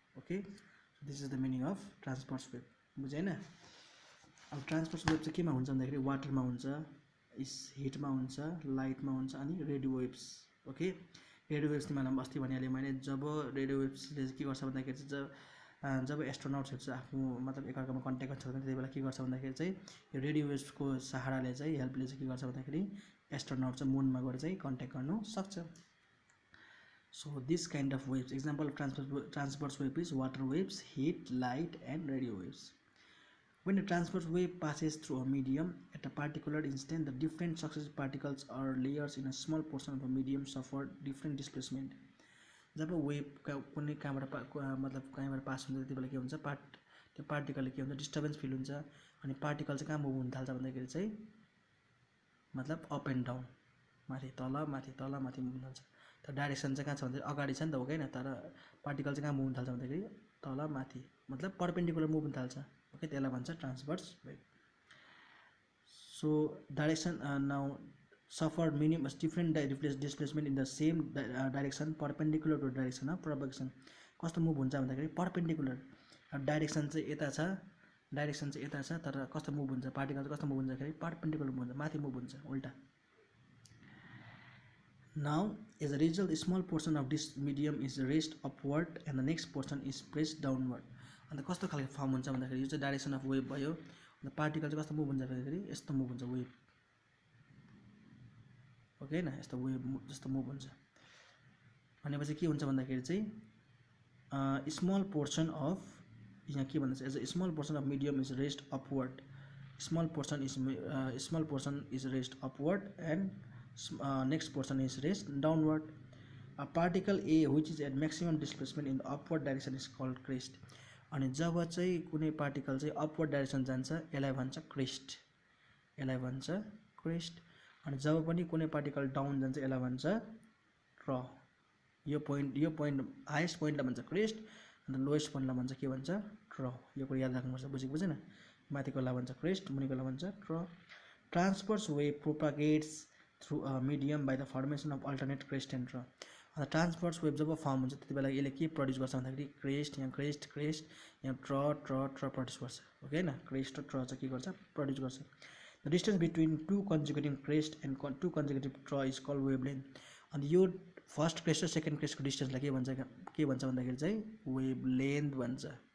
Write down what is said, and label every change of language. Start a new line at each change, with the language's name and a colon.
English: Okay, so this is the meaning of transverse wave.
Nepali: बुझ्यो हैन. अब ट्रान्सभर्स वेभ चाहिँ केमा हुन्छ भन्दाखेरि वाटरमा हुन्छ, हिटमा हुन्छ, लाइटमा हुन्छ, अनि radio waves. Okay, radio waves तिमीलाई अस्ति भनिहालेँ मैले. जब रेडियो वेभ्सले के गर्छ भन्दाखेरि चाहिँ जब एस्ट्रोनट्सहरू चाहिँ आफ्नो मतलब एकअर्कामा कन्ट्याक्ट गर्छ भने त्यति बेला के गर्छ भन्दाखेरि चाहिँ यो रेडियो वेभ्सको सहाराले चाहिँ हेल्पले चाहिँ के गर्छ भन्दाखेरि एस्ट्रोनट चाहिँ मुनमा गएर चाहिँ कन्ट्याक्ट गर्नु सक्छ.
English: So this kind of waves, example of transverse wave is water waves, heat, light and radio waves. When a transverse wave passes through a medium at a particular instant, the different successive particles or layers in a small portion of the medium suffer different displacement.
Nepali: Job wave कुनै कहाँबाट मतलब कहीँबाट pass हुन्छ त्यति बेला के हुन्छ, त्यो पार्टिकलले के हुन्छ, डिस्टर्बेन्स फिल हुन्छ, अनि पार्टिकल चाहिँ कहाँ मुभ हुन थाल्छ भन्दाखेरि चाहिँ मतलब अप एन्ड डाउन. माथि तल माथि तल माथि मुभ हुन थाल्छ। तर डाइरेक्सन चाहिँ कहाँ छ भन्दाखेरि अगाडि छ नि त हो हैन, तर पार्टिकल चाहिँ कहाँ मुभ हुन थाल्छ भन्दाखेरि तल माथि, मतलब परपेन्डिकुलर मुभ हुन थाल्छ। ओके, त्यसलाई भन्छ transverse wave.
English: So direction now suffered minimum different displacement in the same direction perpendicular to direction of propagation।
Nepali: कस्तो मुभ हुन्छ भन्दाखेरि परपेन्डिकुलर, डाइरेक्सन चाहिँ यता छ, डाइरेक्सन चाहिँ यता छ, तर कस्तो मुभ हुन्छ, पार्टिकल चाहिँ कस्तो मुभ हुन्छ भन्दाखेरि परपेन्डिकुलर मुभ हुन्छ, माथि मुभ हुन्छ उल्टा।
English: Now as a result small portion of this medium is raised upward and the next portion is pressed downward।
Nepali: अन्त कस्तो खालको फर्म हुन्छ भन्दाखेरि यो चाहिँ डाइरेक्सन अफ वेभ भयो, अन्त पार्टिकल चाहिँ कस्तो मुभ हुन्छ भन्दाखेरि यस्तो मुभ हुन्छ वेभ। ओके हैन, यस्तो वेभ जस्तो मुभ हुन्छ भनेपछि के हुन्छ भन्दाखेरि चाहिँ स्मल पोर्सन अफ, यहाँ के भन्दैछ,
English: As a small portion of medium is raised upward, small portion is raised upward and next portion is raised downward. A particle a which is at maximum displacement in the upward direction is called crest.
Nepali: अनि जब चाहिँ कुनै particle चाहिँ upward direction जान्छ यसलाई भन्छ crest, यसलाई भन्छ crest. अनि जब पनि कुनै पार्टिकल डाउन जान्छ यसलाई भन्छ ट्र। यो पोइन्ट हाइएस्ट पोइन्टलाई भन्छ क्रेस्ट, अन्त लोएस्ट पोइन्टलाई भन्छ के भन्छ ट्र। यो कुरा याद राख्नुपर्छ, बुझेको बुझेन, माथिकोलाई भन्छ क्रेस्ट, मुनिकोलाई भन्छ ट्र।
English: Transverse wave propagates through a medium by the formation of alternate crest and trough.
Nepali: अन्त ट्रान्सभर्स वेभ जब फर्म हुन्छ त्यति बेला यसले के प्रड्युस गर्छ भन्दाखेरि क्रेस्ट, यहाँ क्रेस्ट क्रेस्ट, यहाँ ट्र प्रड्युस गर्छ।
English: okay
Nepali: हैन, क्रेस्ट र ट्र चाहिँ के गर्छ, प्रड्युस गर्छ।
English: The distance between two conjugative crest and two conjugative trough is called wavelength.
Nepali: अन्त यो फर्स्ट क्रेस्ट र सेकेन्ड क्रेस्टको डिस्टेन्सलाई के भन्छ भन्दाखेरि चाहिँ वेभ लेन्थ भन्छ।